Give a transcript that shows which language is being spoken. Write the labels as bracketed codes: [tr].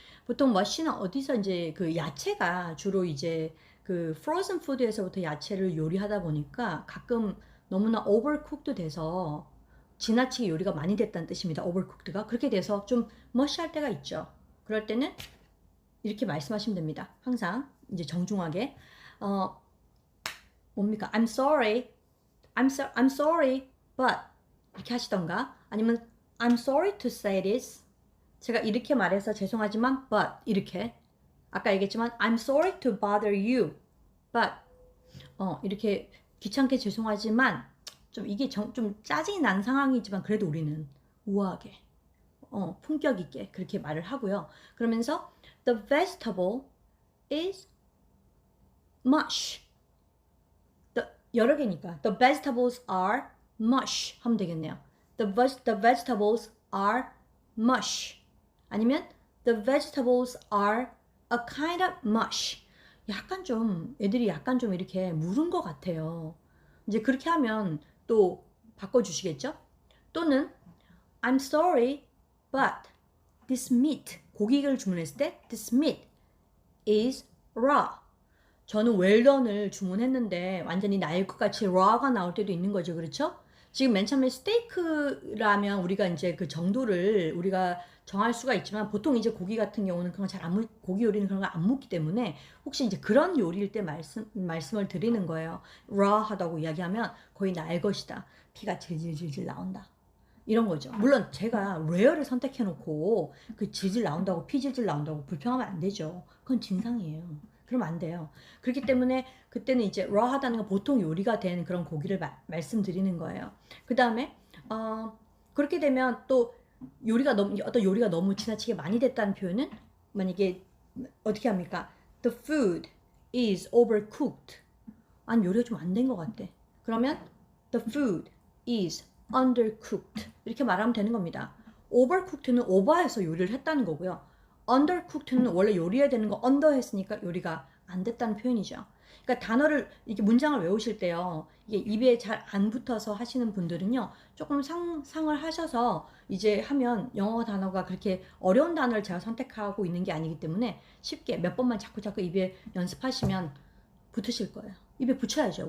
[ko] 보통 머쉬는 어디서 이제 그 야채가 주로 이제 그 프로즌 푸드에서부터 야채를 요리하다 보니까 가끔 너무나 오버쿡도 돼서 지나치게 요리가 많이 됐다는 뜻입니다. 오버쿡드가 그렇게 돼서 좀 머쉬할 때가 있죠. 그럴 때는 이렇게 말씀하시면 됩니다. 항상 이제 정중하게 뭡니까? [en] I'm sorry, I'm sorry, but [ko] 이렇게 하시던가 아니면 [en] I'm sorry to say this. [ko] 제가 이렇게 말해서 죄송하지만 but 이렇게 아까 얘기했지만 [en] I'm sorry to bother you, but [ko] 이렇게 귀찮게 죄송하지만 좀 이게 좀 짜증이 난 상황이지만 그래도 우리는 우아하게 품격 있게 그렇게 말을 하고요. [en] 그러면서 the vegetable is mush. [ko] 여러 개니까 [en] the vegetables are mush [ko] 하면 되겠네요. [en] The vegetables are mush. 아니면 the vegetables are a kind of mush. [ko] 약간 좀 애들이 약간 좀 이렇게 물은 것 같아요. 이제 그렇게 하면 또 바꿔주시겠죠? [en] 또는 I'm sorry, but this meat [ko] 고기를 주문했을 때 [en] this meat is raw. [ko] 저는 웰던을 주문했는데 완전히 날 것 같이 raw가 나올 때도 있는 거죠. 그렇죠? 지금 맨 처음에 스테이크라면 우리가 이제 그 정도를 우리가 정할 수가 있지만 보통 이제 고기 같은 경우는 그런 거 고기 요리는 그런 거 안 묻기 때문에 혹시 이제 그런 요리일 때 말씀을 드리는 거예요. raw하다고 이야기하면 거의 날 것이다. 피가 질질질질 나온다. 이런 거죠. 물론 제가 레어를 선택해 놓고 그 질질 나온다고 피 질질 나온다고 불평하면 안 되죠. 그건 진상이에요. 그러면 안 돼요. 그렇기 때문에 그때는 이제 raw하다는 건 보통 요리가 된 그런 고기를 말씀드리는 거예요. 그 다음에 그렇게 되면 또 어떤 요리가 너무 지나치게 많이 됐다는 표현은 만약에 어떻게 합니까? [en] The food is overcooked. [ko] 아니 요리가 좀 안 된 것 같대. [en] 그러면 the food is undercooked. [ko] 이렇게 말하면 되는 겁니다. overcooked는 오버해서 요리를 했다는 거고요. undercooked는 원래 요리해야 되는 거 under 했으니까 요리가 안 됐다는 표현이죠. 그러니까 단어를 이렇게 문장을 외우실 때요. 이게 입에 잘 안 붙어서 하시는 분들은요. 조금 상을 하셔서 이제 하면 영어 단어가 그렇게 어려운 단어를 제가 선택하고 있는 게 아니기 때문에 쉽게 몇 번만 자꾸 입에 연습하시면 붙으실 거예요. 입에 붙여야죠.